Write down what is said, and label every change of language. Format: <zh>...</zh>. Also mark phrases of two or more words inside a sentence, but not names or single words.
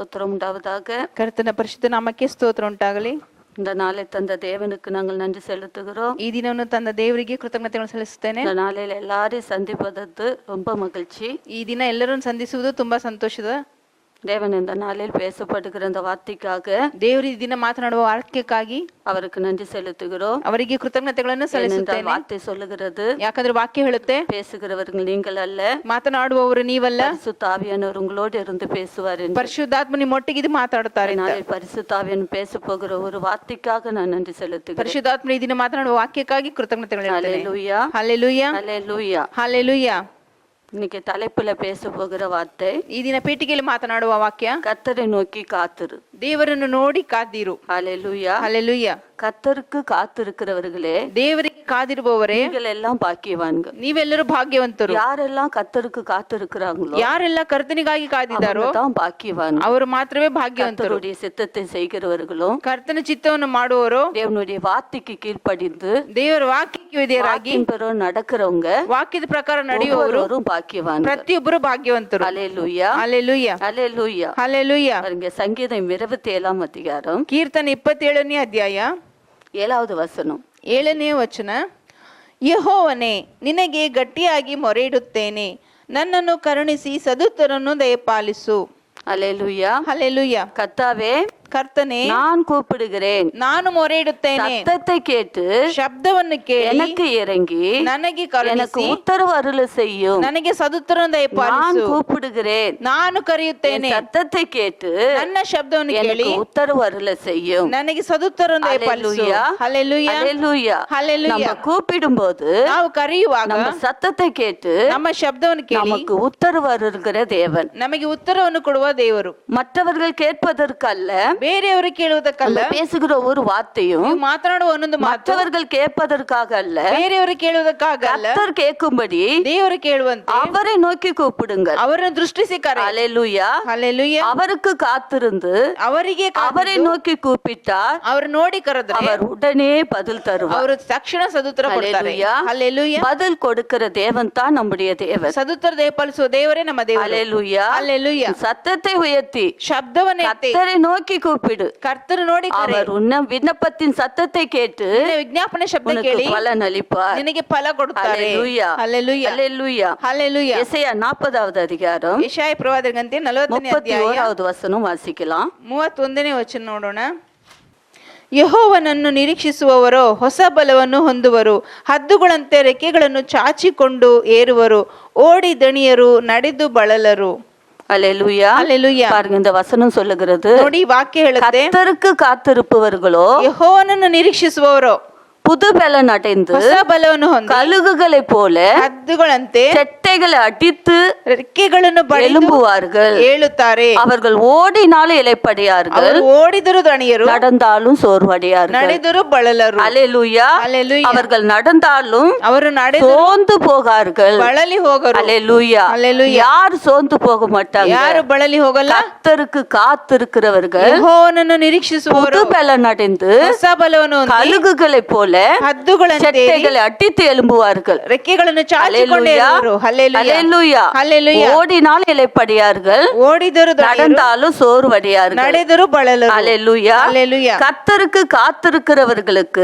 <ta>ஸ்தோத்திரம் உண்டாவதாக.</ta> <kn>ಕರ್ತನ ಪರಿಶುದ್ಧ ನಾಮಕ್ಕೆ ಸ್ತೋತ್ರ ಉಂಟಾಗಲಿ.</kn> <ta>இந்த நாளை தந்த தேவனுக்கு நாங்கள் நன்றி செலுத்துகிறோம்.</ta> <kn>ಈ ದಿನವನ್ನು ತಂದ ದೇವರಿಗೆ ಕೃತಜ್ಞತೆಗಳನ್ನು ಸಲ್ಲಿಸುತ್ತೇನೆ.</kn> <ta>இந்த நாளில் எல்லாரையும் சந்திப்பதற்கு ரொம்ப மகிழ்ச்சி.</ta> <kn>ಈ ದಿನ ಎಲ್ಲರನ್ನು ಸಂಧಿಸುವುದು ತುಂಬಾ ಸಂತೋಷದ.</kn> <ta>தேவன் இந்த நாளில் பேசப்படுகிற இந்த வார்த்தைக்காக,</ta> <kn>ದೇವರು ಈ ದಿನ ಮಾತನಾಡುವ ವಾಕ್ಯಕ್ಕಾಗಿ</kn> <ta>அவருக்கு நன்றி செலுத்துகிறோம்.</ta> <kn>ಅವರಿಗೆ ಕೃತಜ್ಞತೆಗಳನ್ನು ಸಲ್ಲಿಸುತ್ತೇನೆ.</kn> <ta>வார்த்தை சொல்லுகிறது,</ta> <kn>ಯಾಕಂದ್ರೆ ವಾಕ್ಯ ಹೇಳುತ್ತೆ,</kn> <ta>பேசுகிறவர்கள் நீங்கள் அல்ல,</ta> <kn>ಮಾತನಾಡುವವರು ನೀವಲ್ಲ,</kn> <ta>பரிசுத்த ஆவியானவர் உங்களோடு இருந்து பேசுவார் என்று.</ta> <kn>ಪರಿಶುದ್ಧಾತ್ಮ ನಿಮ್ಮೊಟ್ಟಿಗೆ ಇದು ಮಾತಾಡುತ್ತಾರೆ.</kn> <ta>நாளில் பரிசுத்த ஆவியானவர் பேச போகிற ஒரு வார்த்தைக்காக நான் நன்றி செலுத்துகிறேன்.</ta> <kn>ಪರಿಶುದ್ಧಾತ್ಮ ಈ ದಿನ ಮಾತನಾಡುವ ವಾಕ್ಯಕ್ಕಾಗಿ ಕೃತಜ್ಞತೆಗಳು.</kn> <ta>ஹல்லேலூயா,</ta> <kn>ಹಲ್ಲೆಲೂಯಾ,</kn> <ta>ஹல்லேலூயா,</ta> <kn>ಹಲ್ಲೆಲೂಯಾ.</kn> <ta>இன்னைக்கு தலைப்புல பேச போகிற வார்த்தை,</ta> <kn>ಈ ದಿನ ಪೀಠಿಗೆಯಲ್ಲಿ ಮಾತನಾಡುವ ವಾಕ್ಯ,</kn> <ta>கர்த்தரை நோக்கி காத்திரு.</ta> <kn>ದೇವರನ್ನು ನೋಡಿ ಕಾದಿರು.</kn> <ta>ஹல்லேலூயா,</ta> <kn>ಹಲ್ಲೆಲೂಯಾ.</kn> <ta>கர்த்தருக்கு காத்திருக்கிறவர்களே,</ta> <kn>ದೇವರಿಗೆ ಕಾದಿರುವವರೇ,</kn> <ta>நீங்கள் எல்லாம் பாக்கியவான்கள்.</ta> <kn>ನೀವೆಲ್ಲರೂ ಭಾಗ್ಯವಂತರು.</kn> <ta>யாரெல்லாம் கர்த்தருக்கு காத்திருக்கிறாங்களோ,</ta> <kn>ಯಾರೆಲ್ಲ ಕರ್ತನಿಗಾಗಿ ಕಾದಿದ್ದಾರೋ</kn> <ta>தான் பாக்கியவான்கள்.</ta> <kn>ಅವರು ಮಾತ್ರವೇ ಭಾಗ್ಯವಂತರು.</kn> <ta>கர்த்தருடைய சித்தத்தை செய்கிறவர்களும்,</ta> <kn>ಕರ್ತನ ಚಿತ್ತವನ್ನು ಮಾಡುವವರು,</kn> <ta>தேவனுடைய வார்த்தைக்கு கீழ்ப்படிந்து</ta> <kn>ದೇವರ ವಾಕ್ಯಕ್ಕೆ ವಿಧೇಯರಾಗಿ</kn> <ta>நடக்கிறவங்க,</ta> <kn>ವಾಕ್ಯದ ಪ್ರಕಾರ ನಡೆಯುವವರು</kn> <ta>பாக்கியவான்கள்.</ta> <kn>ಪ್ರತಿಯೊಬ್ಬರು ಭಾಗ್ಯವಂತರು.</kn> <ta>ஹல்லேலூயா,</ta> <kn>ಹಲ್ಲೆಲೂಯಾ,</kn> <ta>ஹல்லேலூயா,</ta> <kn>ಹಲ್ಲೆಲೂಯಾ.</kn> <ta>பாருங்க, சங்கீதம் 27 அதிகாரம்</ta> <kn>ಕೀರ್ತನೆ 27ನೇ ಅಧ್ಯಾಯ</kn> <ta>7வது வசனம்.</ta> <kn>7ನೇ ವಚನ. ಯೆಹೋವನೇ, ನಿನಗೆ ಗಟ್ಟಿಯಾಗಿ ಮೊರೆಯಿಡುತ್ತೇನೆ, ನನ್ನನ್ನು ಕರುಣಿಸಿ ಸದುತ್ತರನ್ನು ದಯಪಾಲಿಸು.</kn> <ta>ஹல்லேலூயா,</ta> <kn>ಹಲ್ಲೆಲೂಯಾ.</kn> <ta>கர்த்தாவே,</ta> <kn>ಕರ್ತನೇ,</kn> <ta>நான் கூப்பிடுகிறேன்,</ta> <kn>ನಾನು ಮೊರೆಯಿಡುತ್ತೇನೆ,</kn> <ta>சத்தத்தை கேட்டு</ta> <kn>ಶಬ್ದವನ್ನು ಕೇಳಿ</kn> <ta>எனக்கு இறங்கி</ta> <kn>ನನಗೆ</kn> <ta>எனக்கு</ta> <kn>ಕರುಣಿಸಿ</kn> <ta>உத்தரவு அருள செய்யும்.</ta> <kn>ನನಗೆ ಸದುತ್ತರನ್ನು</kn> <ta>நான்</ta> <kn>ದಯಪಾಲಿಸು.</kn> <ta>கூப்பிடுகிறேன்,</ta> <kn>ನಾನು ಕರೆಯುತ್ತೇನೆ,</kn> <ta>சத்தத்தை கேட்டு</ta> <kn>ನನ್ನ ಶಬ್ದವನ್ನು</kn> <ta>எனக்கு</ta> <kn>ಕೇಳಿ</kn> <ta>உத்தரவு அருள செய்யும்.</ta> <kn>ನನಗೆ ಸದುತ್ತರನ್ನು ದಯಪಾಲಿಸು.</kn> <ta>ஹல்லேலூயா,</ta> <kn>ಹಲ್ಲೆಲೂಯಾ,</kn> <ta>ஹல்லேலூயா.</ta> <kn>ಹಲ್ಲೆಲೂಯಾ.</kn> <ta>நம்ம கூப்பிடும்போது,</ta> <kn>ನಾವು ಕರೆಯುವಾಗ</kn> <ta>நம்ம சத்தத்தை கேட்டு</ta> <kn>ನಮ್ಮ ಶಬ್ದವನ್ನು ಕೇಳಿ</kn> <ta>நமக்கு உத்தரவு அருள்கிற தேவன்.</ta> <kn>ನಮಗೆ ಉತ್ತರವನ್ನು ಕೊಡುವ ದೇವರು.</kn> <ta>மற்றவர்கள் கேட்பதற்கல்ல,</ta> <kn>ಬೇರೆಯವರು ಕೇಳುವುದಕ್ಕಲ್ಲ,</kn> <ta>நம்ம பேசுகிற ஒரு வார்த்தையும்</ta> <kn>ನೀವು ಮಾತನಾಡುವ ಒಂದೊಂದು ಮಾತು</kn> <ta>மற்றவர்கள் கேட்பதற்காக அல்ல,</ta> <kn>ಬೇರೆಯವರು ಕೇಳುವುದಕ್ಕಾಗ ಅಲ್ಲ,</kn> <ta>கர்த்தர் கேட்கும்படி</ta> <kn>ದೇವರು ಕೇಳುವಂತೆ</kn> <ta>அவரை நோக்கி கூப்பிடுங்கள்.</ta> <kn>ಅವರನ್ನು ದೃಷ್ಟಿಸಿ ಕರೆ.</kn> <ta>ஹல்லேலூயா.</ta> <kn>ಹಲ್ಲೆಲೂಯಾ.</kn> <ta>அவருக்கு காத்திருந்து</ta> <kn>ಅವರಿಗೆ</kn> <ta>அவரை நோக்கி கூப்பிட்டார்,</ta> <kn>ಅವರು ನೋಡಿ ಕರೆದ್ರೆ</kn> <ta>அவர் உடனே பதில் தருவார்.</ta> <kn>ಅವರು ತಕ್ಷಣ ಸದುತ್ತರ ಕೊಡ್ತಾರೆ.</kn> <ta>ஹல்லேலூயா.</ta> <kn>ಹಲ್ಲೆಲೂಯಾ.</kn> <ta>பதில் கொடுக்கிற தேவன் தான் நம்முடைய தேவன்.</ta> <kn>ಸದುತ್ತರ ದಯಪಾಲಿಸುವ ದೇವರೇ ನಮ್ಮ ದೇವರು.</kn> <ta>ஹல்லேலூயா.</ta> <kn>ಹಲ್ಲೆಲೂಯಾ.</kn> <ta>சத்தத்தை உயர்த்தி</ta> <kn>ಶಬ್ದವನ್ನು ಎತ್ತಿ</kn> <ta>கர்த்தரை நோக்கி கூப்பிடு.</ta> <kn>ಕರ್ತನು ನೋಡಿ ಕರೆ.</kn> <ta>அவர் உன்ன விண்ணப்பத்தின் சத்தத்தை கேட்டு</ta> <kn>ನಿನ್ನ ವಿಜ್ಞಾಪನೆ ಶಬ್ದ</kn> <ta>உனக்கு</ta> <kn>ಕೇಳಿ</kn> <ta>பலன் அளிப்பார்.</ta> <kn>ನಿನಗೆ ಫಲ ಕೊಡುತ್ತಾರೆ.</kn> <ta>ஹல்லேலூயா.</ta> <kn>ಹಲ್ಲೆಲೂಯಾ.</kn> <ta>ஹல்லேலூயா.</ta> <kn>ಹಲ್ಲೆಲೂಯಾ.</kn> <ta>எசேயா 40வது அதிகாரம்</ta> <kn>ಯೆಶಾಯ ಪ್ರವಾದನ ಗ್ರಂಥ 40ನೇ ಅಧ್ಯಾಯ</kn> <ta>31வது வசனம் வாசிக்கலாம்.</ta> <kn>31ನೇ ವಚನ ನೋಡೋಣ. ಯೆಹೋವನನ್ನು ನಿರೀಕ್ಷಿಸುವವರು ಹೊಸ ಬಲವನ್ನು ಹೊಂದುವರು, ಹದ್ದುಗಳಂತೆ ರೆಕ್ಕೆಗಳನ್ನು ಚಾಚಿಕೊಂಡು ಏರುವರು, ಓಡಿ ದಣಿಯರು, ನಡೆದು ಬಳಲರು.</kn> <ta>ஹல்லேலூயா.</ta> <kn>ಹಲ್ಲೆಲೂಯಾ.</kn> <ta>பாருங்க, இந்த வசனம் சொல்லுகிறது,</ta> <kn>ನೋಡಿ ವಾಕ್ಯ ಹೇಳುತ್ತೆ,</kn> <ta>கர்த்தருக்கு காத்திருப்பவர்களோ</ta> <kn>ಯೆಹೋವನನ್ನು ನಿರೀಕ್ಷಿಸುವವರು</kn> <ta>புது பலன் அடைந்து</ta> <kn>ಹೊಸ ಬಲವನ್ನು ಹೊಂದಿ</kn> <ta>கழுகுகளைப் போல</ta> <kn>ಹದ್ದುಗಳಂತೆ</kn> <ta>செட்டைகளை அடித்து</ta> <kn>ರೆಕ್ಕೆಗಳನ್ನು ಬಡಿದು</kn> <ta>எழும்புவார்கள்.</ta> <kn>ಏಳುತ್ತಾರೆ.</kn> <ta>அவர்கள் ஓடினாலும் இளைப்படையார்கள்,</ta> <kn>ಅವರು ಓಡಿದರು ದಣಿಯರು,</kn> <ta>நடந்தாலும் சோர்வடையார்கள்.</ta> <kn>ನಡೆದರು ಬಳಲರು.</kn> <ta>ஹல்லேலூயா.</ta> <kn>ಹಲ್ಲೆಲೂಯಾ.</kn> <ta>அவர்கள் நடந்தாலும்</ta> <kn>ಅವರು ನಡೆದು</kn> <ta>சோர்ந்து போகார்கள்.</ta> <kn>ಬಳಲಿ ಹೋಗರು.</kn> <ta>ஹல்லேலூயா. ஹல்லேலூயா. யார் சோர்ந்து போக மாட்டாங்க?</ta> <kn>ಯಾರು ಬಳಲಿ ಹೋಗಲ್ಲ.</kn> <ta>கர்த்தருக்கு காத்திருக்கிறவர்கள்</ta> <kn>ಯೆಹೋವನನ್ನು ನಿರೀಕ್ಷಿಸುವವರು</kn> <ta>புது பலன் அடைந்து</ta> <kn>ಹೊಸ ಬಲವನ್ನು ಹೊಂದಿ</kn> <ta>கழுகுகளைப் போல</ta> <kn>ಹದ್ದುಗಳಂತೆ</kn> <ta>செட்டைகளை அடித்து எழும்புவார்கள்.</ta> <kn>ರೆಕ್ಕೆಗಳನ್ನು ಚಾಚಿಕೊಂಡು ಏರುವರು. ಹಲ್ಲೆಲೂಯಾ.</kn> <ta>ஹல்லேலூயா.</ta> <kn>ಹಲ್ಲೆಲೂಯಾ.</kn> <ta>ஓடினால் இளைப்படையார்கள்,</ta> <kn>ಓಡಿದರು ದಣಿಯರು,</kn> <ta>நடந்தாலும் சோர்வடையார்கள்.</ta> <kn>ನಡೆದರು ಬಳಲರು.</kn> <ta>ஹல்லேலூயா.</ta> <kn>ಹಲ್ಲೆಲೂಯಾ.</kn> <ta>கர்த்தருக்கு காத்திருக்கிறவர்களுக்கு</ta>